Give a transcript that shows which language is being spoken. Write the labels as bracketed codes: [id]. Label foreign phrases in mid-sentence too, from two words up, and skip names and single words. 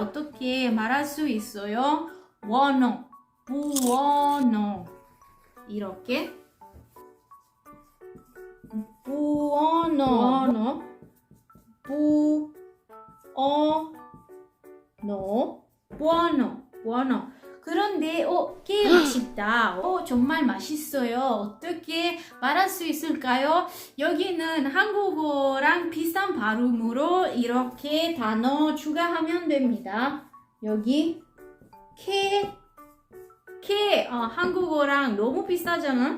[ko] 어떻게 말할 수 있어요? [it] buono, buono. 이렇게 buono, buono, buono, buono. [ko] 그런데 꽤 맛있다. 정말 맛있어요. 어떻게 말할 수 있을까요? 여기는 한국어랑 비슷한 발음으로 이렇게 단어 추가하면 됩니다. 여기 한국어랑 너무 비슷하잖아.